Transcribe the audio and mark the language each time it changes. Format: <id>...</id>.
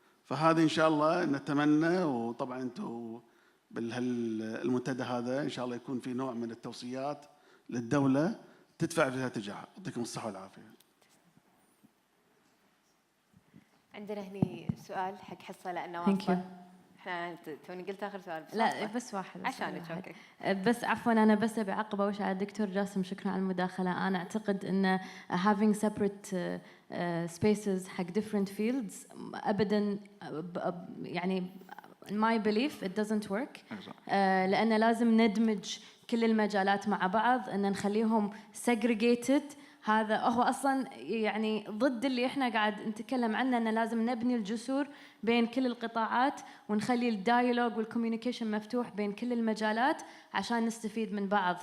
<ar>فهذه إن شاء الله نتمنى، وطبعا أنتم بالمنتدى هذا إن شاء الله يكون في نوع من التوصيات للدولة تدفع في هذا الاتجاه. يعطيكم الصحة والعافية. عندنا هني سؤال حق حصة لأنه واصلة. احنا توني قلت آخر سؤال بس لا بس واحد عشانك. اوكي بس عفوا أنا بس بعقب أول شيء على الدكتور جاسم، شكرا على المداخلة. أنا أعتقد أن</ar> <en>having separate spaces</en> <ar>حق</ar> <en>different fields</en> <ar>أبدا يعني</ar> <en>in my belief it doesn't work.</en> <ar>لأن لازم ندمج كل المجالات مع بعض، أن نخليهم segregated. هذا هو أصلاً يعني ضد اللي إحنا قاعد نتكلم عنه، أن لازم نبني الجسور بين كل القطاعات ونخلي الدايلوج والكوميونيكيشن مفتوح بين كل المجالات عشان نستفيد من بعض.</ar>